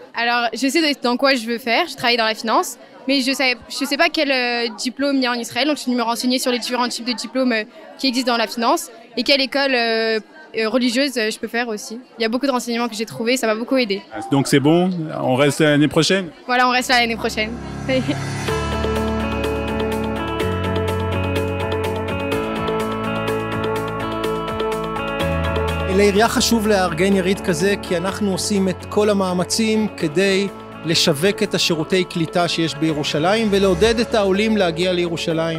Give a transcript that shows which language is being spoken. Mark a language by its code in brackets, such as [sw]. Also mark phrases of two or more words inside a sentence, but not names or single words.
[fr] Alors je sais dans quoi je veux faire, je travaille dans la finance, mais je sais pas quel diplôme il y a en Israël, donc je suis venue me renseigner sur les différents types de diplômes qui existent dans la finance et quelle école religieuse je peux faire aussi. Il y a beaucoup de renseignements que j'ai trouvés, ça m'a beaucoup aidé. Donc c'est bon, on reste l'année prochaine? Voilà, on reste l'année prochaine. [he] לעירייה חשוב לארגן יריד כזה כי אנחנו עושים את כל המאמצים כדי לשווק את השירותי קליטה שיש בירושלים ולעודד את העולים להגיע לירושלים.